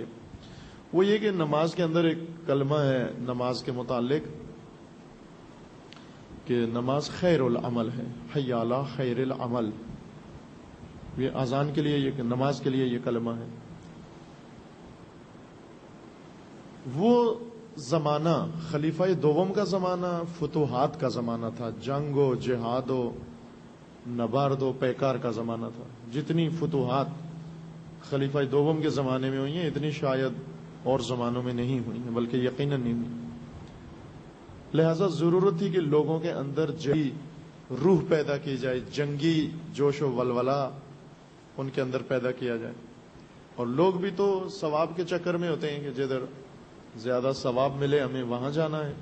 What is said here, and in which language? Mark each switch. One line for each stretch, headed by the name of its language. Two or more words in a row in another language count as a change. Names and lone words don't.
Urdu: وہ یہ کہ نماز کے اندر ایک کلمہ ہے نماز کے متعلق کہ نماز
Arabic: خیر العمل
Urdu: ہے،
Arabic: حی علی خیر العمل،
Urdu: یہ اذان کے لیے، یہ نماز کے لیے یہ کلمہ ہے۔ وہ زمانہ خلیفہ دوم کا زمانہ فتوحات کا زمانہ تھا، جنگ و جہاد و نبرد و پیکار کا زمانہ تھا۔ جتنی فتوحات خلیفہ دوم کے زمانے میں ہوئی ہیں اتنی شاید اور زمانوں میں نہیں ہوئی ہیں، بلکہ یقیناً نہیں ہوئی۔ لہذا ضرورت تھی کہ لوگوں کے اندر جنگی روح پیدا کی جائے، جنگی جوش و ولولہ ان کے اندر پیدا کیا جائے، اور لوگ بھی تو ثواب کے چکر میں ہوتے ہیں کہ جدھر زیادہ ثواب ملے ہمیں وہاں جانا ہے۔